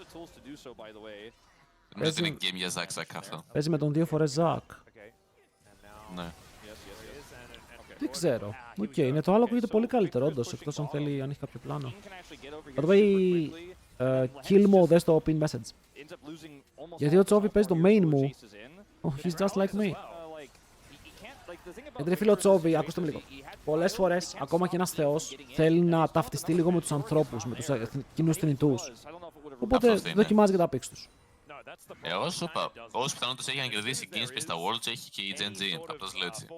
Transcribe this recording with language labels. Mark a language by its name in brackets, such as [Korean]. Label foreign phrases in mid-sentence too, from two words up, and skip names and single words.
[Greek] Νομίζω ότι είναι game για Zack αυτό. Παίζει με τον 2 φορές Zack. Ναι. Δεν ξέρω. Οκ, είναι το άλλο ακούγεται πολύ καλύτερο, όντως, εκτός αν θέλει, αν έχει κάποιο πλάνο. Θα το πάει [English] kill mode, [Greek] δες το [English] pin message. [Greek] Γιατί ο Τσόβι παίζει το main μου. [English] Oh, he's just like me. [Greek] Γιατί ρε φίλε ο Τσόβι, ακούστε με λίγο. Πολλές φορές, ακόμα και ένας θεός, θέλει να ταυτιστεί λίγο με τους ανθρώπους, με τους κοινούς θνητούς. Οπότε δοκιμάζει και τα πίξ τους. Εγώ σου είπα, όσες πιθανότητες έχει να κερδίσει Game Space στα Worlds έχει και η Gen G, απλώς λέω έτσι.